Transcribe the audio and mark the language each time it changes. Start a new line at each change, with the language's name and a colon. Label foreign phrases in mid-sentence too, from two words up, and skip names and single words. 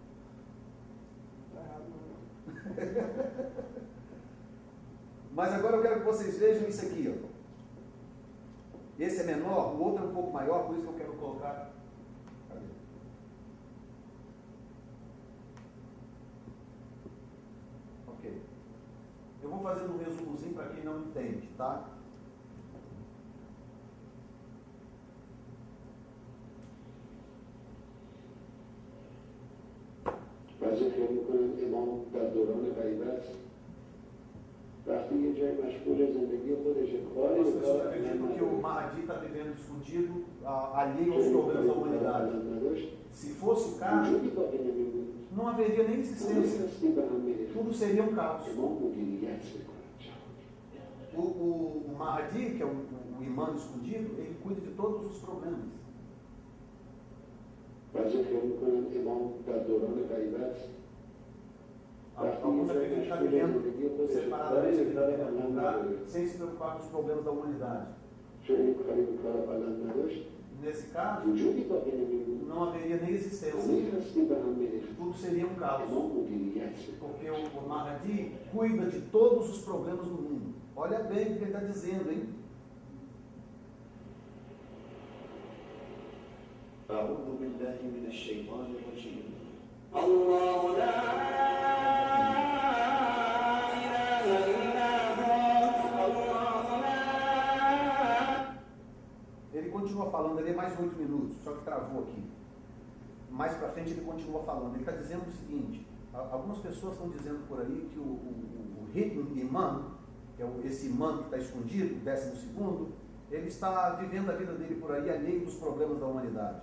Portuguese: Mas agora eu quero que vocês vejam isso aqui, ó. Esse é menor, o outro é um pouco maior, por isso que eu quero colocar. Cadê? Ok. Eu vou fazer um resumozinho para quem não entende, tá?
Persian: بعضی فکر میکنن امام در دوران غیبت وقتی یه جای مشغول زندگی خودشه کاری
Portuguese: As pessoas acreditam que o Mahdi está vivendo escondido, alheio aos problemas da humanidade. Se fosse o caso,
Persian: وجودی باقی نمیمون
Portuguese: não haveria nem existência.
Persian: هستی به هم میریخت
Portuguese: Tudo seria um caos.
Persian: امام مدیریت میکنن
Portuguese: O Mahdi, que é o imã escondido, ele cuida de todos os problemas.
Persian: بعضی فکر میکنن امام در دوران غیبت
Portuguese: Alguns acreditam que está vivendo separadamente aqui da vida do lugar, sem se preocupar com os problemas da humanidade.
Persian: چون این کاری به کار بلند نداشت
Portuguese: Nesse caso,
Persian: وجودی باقی نمیمون
Portuguese: não haveria nem existência.
Persian: همه هستی به هم میریخت
Portuguese: Tudo seria um caos.
Persian: امام مدیریت میکنن
Portuguese: Porque o Mahdi cuida de todos os problemas do mundo. Olha bem o que ele está dizendo, hein?
Arabic: أعوذ بالله من الشيطان الرجيم الله لا إله إلا هو الله لا.
Portuguese: Ele continua falando, ele é mais 8 minutos, só que travou aqui. Mais para frente ele continua falando. Ele está dizendo o seguinte: algumas pessoas estão dizendo por aí que o
English: Hidden Imam,
Portuguese: que é esse imã que está escondido, o 12º, ele está vivendo a vida dele por aí alheio dos problemas da humanidade.